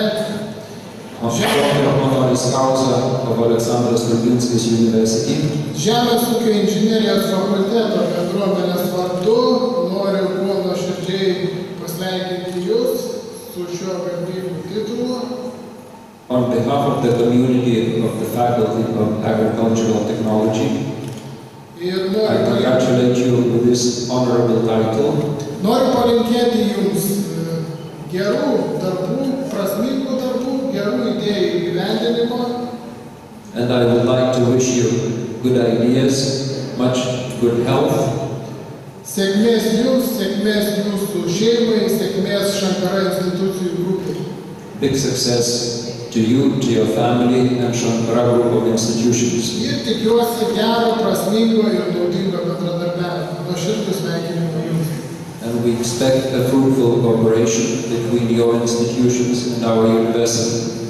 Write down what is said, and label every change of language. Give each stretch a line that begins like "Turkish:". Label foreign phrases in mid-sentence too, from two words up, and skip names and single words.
English: Dr. Honoris Causa of Alexander Stulginskis University,
Lithuanian: Žemės ūkio inžinerijos fakulteto bendruomenės vardu noriu kuo nuoširdžiai pasveikinti Jūs su šiuo garbingu titulu.
English: on behalf of the community of the Faculty of Agricultural Technology,
Lithuanian: Ir
English: I congratulate you with this honorable title.
Lithuanian: noriu palinkėti Jums gerų darbų, prasmingų darbų, gerų idėjų įgyvendinimo.
English: And I would like to wish you good ideas, much good health,
Lithuanian: Sėkmės Jums, sėkmės Jūsų šeimai, sėkmės Shankara institucijų grupai.
English: big success to you, to your family, and Shankara Group of Institutions.
Lithuanian: Ir tikiuosi gero, prasmingo ir naudingo bendradarbiavimo. Nuoširdūs sveikinimai Jums.
English: And we expect a fruitful cooperation between your institutions and our university.